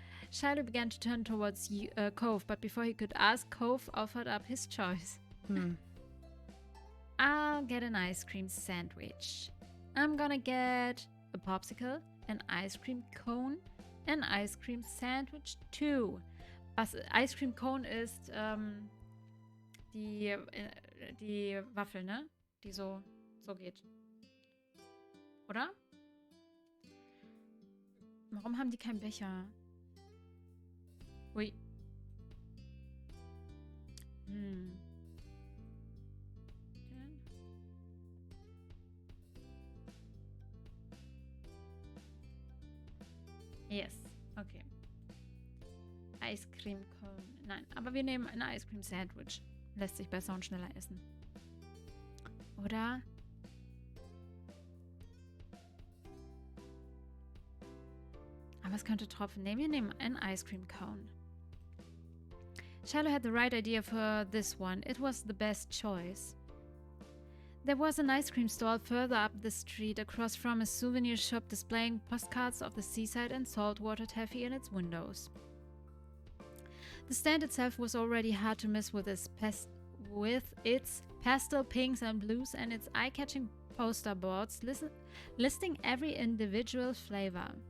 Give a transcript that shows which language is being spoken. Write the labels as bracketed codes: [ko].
[en] Shiloh began to turn towards Cove, but before he could ask, Cove offered up his choice. I'll get an ice cream sandwich. I'm gonna get a popsicle, an ice cream cone, an ice cream sandwich too. [de] Was Ice Cream Cone ist die Waffel, ne? Die so geht. Oder? Warum haben die keinen Becher? Ui. [en] Yes, okay. Ice Cream Cone. [de] Nein, aber wir nehmen ein Ice Cream Sandwich. Lässt sich besser und schneller essen. Oder? Aber es könnte tropfen. Nee, wir nehmen ein Ice Cream Cone. [en] Shiloh had the right idea for this one. It was the best choice. There was an ice cream stall further up the street, across from a souvenir shop displaying postcards of the seaside and saltwater taffy in its windows. The stand itself was already hard to miss with its pastel pinks and blues and its eye-catching poster boards listing every individual flavor.